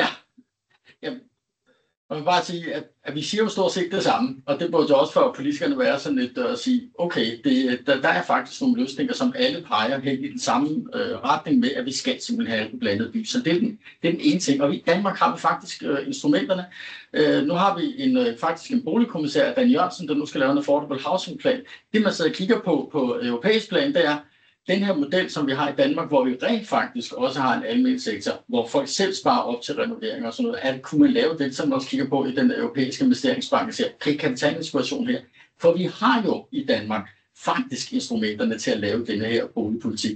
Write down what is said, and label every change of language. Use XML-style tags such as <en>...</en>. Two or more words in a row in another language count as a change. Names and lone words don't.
<da>Jamen, jeg vil bare sige, at vi siger jo stort set det samme, og det burde jo også for politikerne være sådan lidt at sige, okay, der er faktisk nogle løsninger, som alle peger hen i den samme retning med, at vi skal simpelthen have en blandet by. Så det er den ene ting, og i Danmark har vi faktisk instrumenterne. Nu har vi faktisk en boligkommissær, Dan Jørgensen, der nu skal lave en</da> <en>affordable housing plan.</en> <da>Det man sidder og kigger på europæisk plan, det er, den her model, som vi har i Danmark, hvor vi rent faktisk også har en almen sektor, hvor folk selv sparer op til renovering og sådan noget, kunne man lave det, som man også kigger på i den europæiske investeringsbank og siger, okay, kan vi tage en inspiration her? For vi har jo i Danmark faktisk instrumenterne til at lave denne her boligpolitik.</da>